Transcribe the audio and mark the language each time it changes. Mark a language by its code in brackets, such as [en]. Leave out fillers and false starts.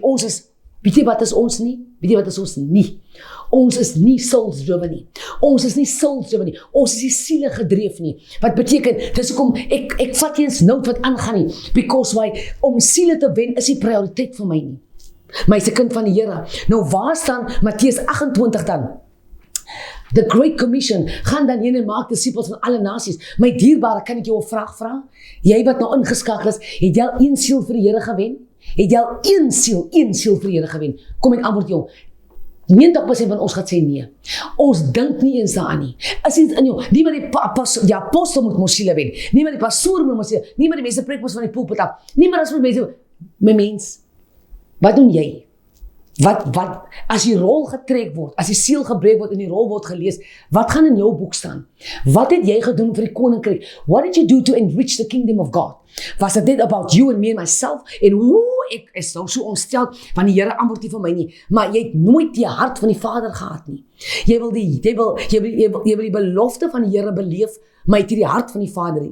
[af] Ons is, weet jy wat is ons nie? Weet jy wat is ons nie? Ons is nie [en] souls driven [af] nie. Ons is nie [en] souls driven [af] nie. Ons is nie siele gedreef nie. Wat beteken, dis hoekom ek vat nie eens nou wat aangaan nie. [en] Because why? [af] Om siele te wen is die prioriteit vir my nie. Maar hy is 'n kind van die Here. Nou waar staan Matteus 28 dan? The Great Commission, gaan dan heen en maak disippels van alle nasies. My dierbare, kan ek jou 'n vraag vra? Jy wat nou ingeskakel is, het jy al een siel vir die Here gewen? Het jy al een siel vir die Here gewen? Kom ek antwoord jou. 90% van ons gaat sê nee. Ons dink nie eens daaraan nie. Is iets in jou. Nie maar die apostel moet mos siele wen. Nie maar die pastoor moet mos siele. Nie maar die mense preek mos van die pulpit af. Nie maar as moet mense, my mens, wat doen jy? Wat, as die rol getrek word, as die siel gebreek word en die rol word gelees, wat gaan in jou boek staan? Wat het jy gedoen vir die koninkryk? [en] What did you do to enrich the kingdom of God? Was it dit about you and me and myself? [af] En ek is nou so ontsteld, want die Here antwoord nie vir my nie, maar jy het nooit die hart van die Vader gehad nie. Jy wil die belofte van die Here beleef, maar jy het nie die hart van die Vader nie.